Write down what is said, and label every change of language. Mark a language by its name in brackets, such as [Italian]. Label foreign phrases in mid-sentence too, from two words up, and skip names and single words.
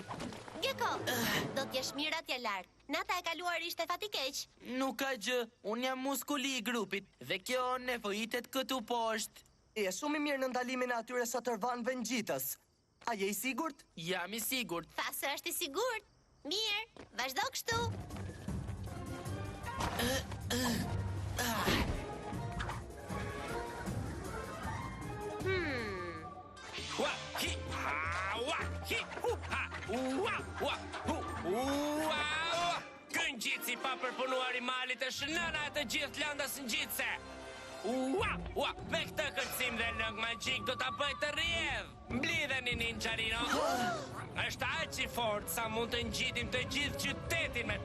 [Albanian] Gecko, do t'jesh mirë atje lart. Nata e kaluar ishte fatikeq. nuk ka gjë, unë jam muskuli I grupit dhe kjo nevojitet këtu poshtë. Je shumë I mirë në ndalimin e atyre shëtërvanëve ngjitës. A je I sigurt? Jam I sigurt. Tha se është I sigurt. Mirë, vazhdo kështu. Wa hi ha wa hi hu ha wa wa hu wa. Ky ngjitës I pa përpunuar I malit është nëna e të gjithë lëndës ngjitëse. Ua, ua, me këtë kërcim dhe lëng magjik do ta bëj të rrjedh. Mblidheni ninjarino. Është aq I fortë sa mund të ngjitim të gjithë qytetin me të.